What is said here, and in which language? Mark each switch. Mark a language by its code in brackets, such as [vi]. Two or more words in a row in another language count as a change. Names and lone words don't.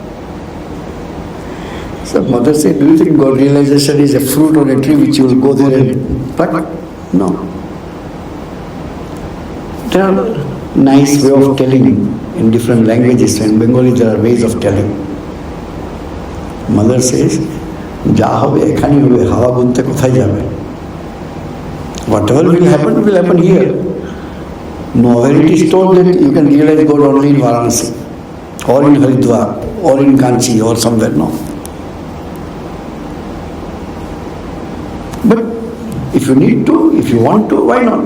[en] So Mother said, do you think God realization is a fruit or a tree which you will go there and pluck? No. There are nice way of telling in different languages. In Bengali there are ways of telling. Mother says, [bn] যা হবে এখানেই হবে, হাওয়া বুনতে কোথায় যাবে. [en] Whatever will happen here. Nowhere it is told that you can realize God only in Varanasi, or in Haridwar, or in Kanchi, or somewhere. No. But if you need to, if you want to, why not?